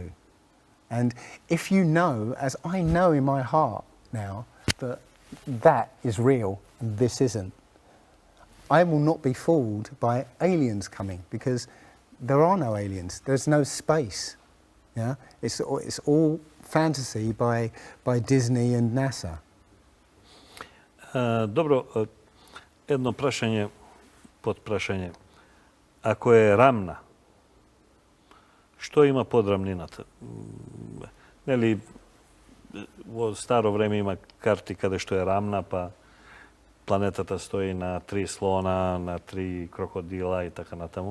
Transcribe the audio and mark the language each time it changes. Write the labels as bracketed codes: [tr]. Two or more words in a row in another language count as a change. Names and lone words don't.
[en] And if you know, as I know in my heart now, that is real and this isn't, I will not be fooled by aliens coming, because there are no aliens. There's no space. Yeah, it's all fantasy by Disney and NASA. [mk] Добро, едно прашање, подпрашање. Ако е рамна, што има под рамнината? Нели, во старо време има карти каде што е рамна, па планетата стои на 3 слона, на 3 крокодила и така натаму.